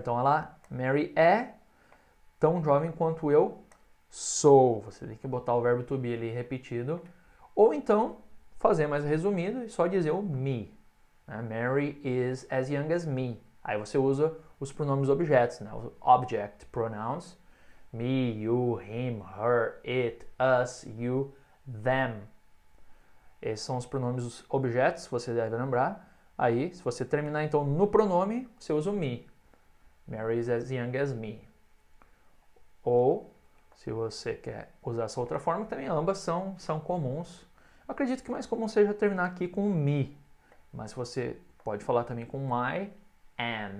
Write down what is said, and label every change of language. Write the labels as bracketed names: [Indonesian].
[Portuguese] Então, Mary é tão jovem quanto eu sou. Você tem que botar o verbo to be ali repetido. Ou então, fazer mais resumido e só dizer o me. [English] Mary is as young as me. [Portuguese] Aí você usa os pronomes objetos, né? Os object pronouns. [English] Me, you, him, her, it, us, you, them. [Portuguese] Esses são os pronomes objetos, você deve lembrar. Aí, se você terminar então no pronome, você usa o me. [English] Mary is as young as me. [Portuguese] Ou, se você quer usar essa outra forma, também ambas são comuns. Eu acredito que mais comum seja terminar aqui com o me. Mas você pode falar também com I am.